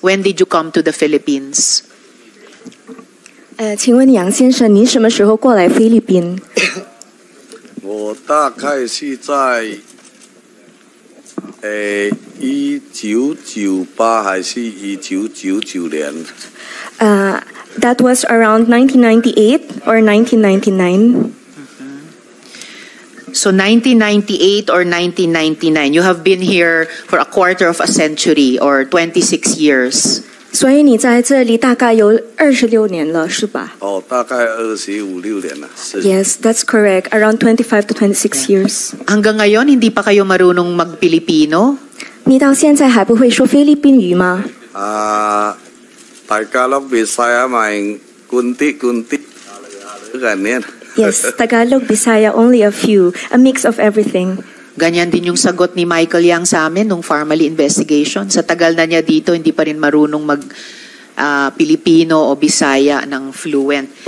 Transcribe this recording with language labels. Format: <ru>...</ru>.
<en>When did you come to the Philippines?</en> <zh>请问杨先生，您什么时候过来菲律宾？我大概是在1998还是1999年。</zh> <en>That was around 1998 or 1999. So 1998 or 1999, you have been here for a quarter of a century or 26 years.</en> <zh>所以你在这里大概有26年了，是吧？大概25、26年了。</zh> <en>Yes, that's correct. Around 25 to 26 years.</en> <tl>Hanggang ngayon, hindi pa kayo marunong mag-Pilipino?</tl> <zh>你到现在还不会说菲律宾语吗？大家都</zh> <tl>Bisaya may kunti-kunti ganyan.</tl> <en>Yes, Tagalog, Bisaya, only a few, a mix of everything.</en> <tl>Ganyan din yung sagot ni Michael Yang sa amin nung Family Investigation. Sa tagal na niya dito, hindi pa rin marunong mag-Pilipino o Bisaya ng fluent.</tl>